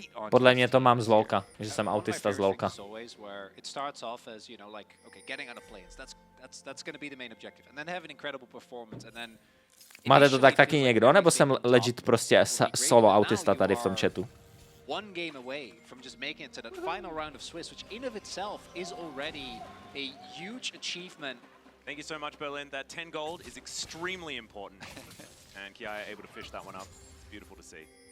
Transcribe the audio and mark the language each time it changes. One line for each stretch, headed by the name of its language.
Czech: Podle mě to mám z LoLka, že jsem autista z LoLka.
English: Where it starts off as, you know, like, okay, getting on a plane. That's going to be the main objective. And then have an incredible performance and then
Czech: máte to tak taky někdo, nebo jsem legit prostě solo autista tady v tom chatu?
English: One game away from just making it to that final round of Swiss, which in of itself is already a huge achievement. Thank you so much, Berlin. That 10 gold is extremely important. And Kiai able to fish that one up. It's beautiful to see.